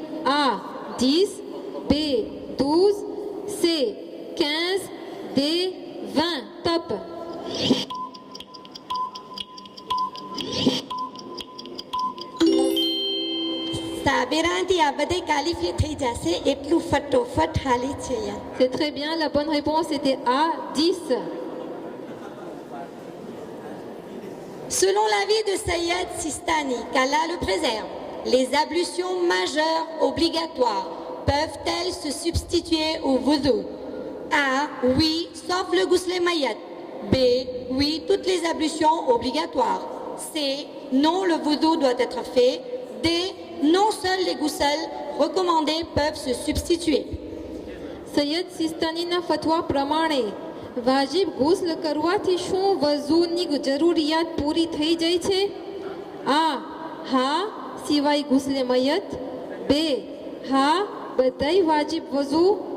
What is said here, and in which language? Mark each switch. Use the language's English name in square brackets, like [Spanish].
[French] A. 10. B. 12. C. 15. D. 20. Top. [Gujarati] સાબેરાથી આ બધે qualify થઈ જશે એટલું ફટોફટ હાલી છે. [French] C'est très bien, la bonne réponse était A. 10. Selon l'avis de Sayyid Sistani, qu'Allah le préserve, les ablutions majeures obligatoires peuvent-elles se substituer au wudu? A. Oui, sauf le ghusl mayat. B. Oui, toutes les ablutions obligatoires. C. Non, le wudu doit être fait. D. Non, seuls les ghusls recommandés peuvent se substituer. [Gujarati] Syed સિસ્તાનીના ફતવા પ્રમાણે વાજિબ ગુસ્લ કરવાથી શું વઝૂની જરૂરિયાત પૂરી થઈ જાય છે? આ હા, સિવાય ગુસ્લે મયત. બે હા, બધાય વાજિબ વઝુ.